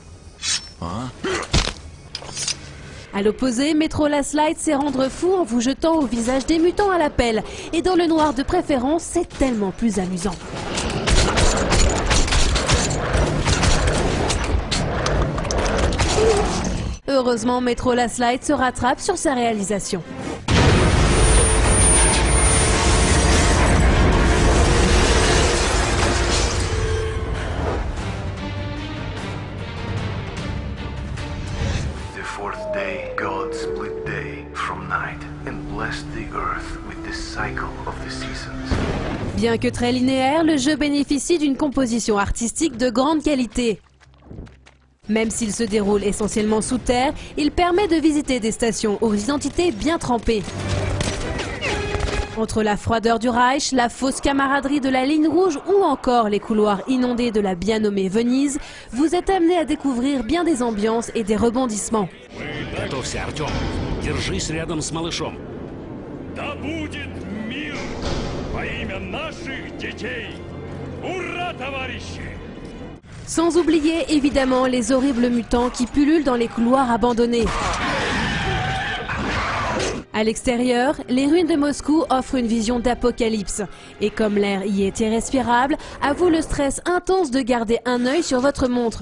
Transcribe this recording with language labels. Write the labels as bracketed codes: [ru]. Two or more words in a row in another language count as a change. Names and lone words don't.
[fr] À l'opposé, Métro Last Light sait rendre fou en vous jetant au visage des mutants à la pelle. Et dans le noir de préférence, c'est tellement plus amusant. Heureusement, Métro Last Light se rattrape sur sa réalisation. [en] The fourth day, God split day from night and blessed the earth with the cycle of the seasons. [fr] Bien que très linéaire, le jeu bénéficie d'une composition artistique de grande qualité. Même s'il se déroule essentiellement sous terre, il permet de visiter des stations aux identités bien trempées. Entre la froideur du Reich, la fausse camaraderie de la ligne rouge ou encore les couloirs inondés de la bien nommée Venise, vous êtes amené à découvrir bien des ambiances et des rebondissements. [ru] Готовься, Артем. Держись рядом с малышом. Да будет мир во имя наших детей! Ура, товарищи! [fr] Sans oublier évidemment les horribles mutants qui pullulent dans les couloirs abandonnés. À l'extérieur, les ruines de Moscou offrent une vision d'apocalypse. Et comme l'air y est irrespirable, à vous le stress intense de garder un œil sur votre montre.